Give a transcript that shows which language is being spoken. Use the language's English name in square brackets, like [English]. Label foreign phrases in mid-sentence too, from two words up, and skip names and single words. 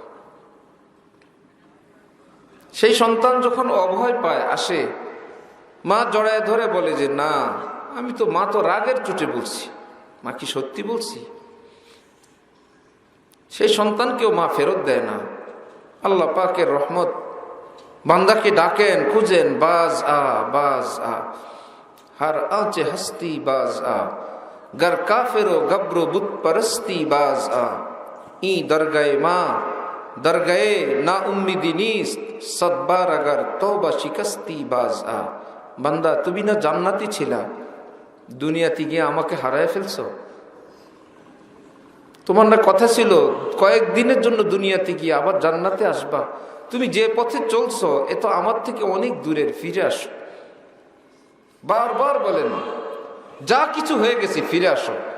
[Bangla] সেই সন্তান যখন অভয় পায় আসে, মা জড়ায় ধরে বলে যে না, আমি তো, মা তো রাগের চোটে বলছি, মা কি সত্যি বলছি? সেই সন্তানকেও মা ফেরত দেয় না। আল্লাহ পাকের রহমত, বান্দাকে ডাকেন, খুঁজেন, [Persian] باز آ باز آ, هر آنچه هستی باز آ، گر کافر و گبر و بت‌پرستی باز آ، این درگه ما درگه نومیدی نیست، صد بار اگر توبه شکستی باز آ. [Bangla] বান্দা তুমি না জান্নাতি ছিলা, দুনিয়াতে গিয়ে আমাকে হারায় ফেলছো। তোমার না কথা ছিল কয়েকদিনের জন্য দুনিয়াতে গিয়ে আবার জান্নাতে আসবা, তুমি যে পথে চলছো এ তো আমার থেকে অনেক দূরের, ফিরে আসো। বারবার বলেন যা কিছু হয়ে গেছে ফিরে আসো।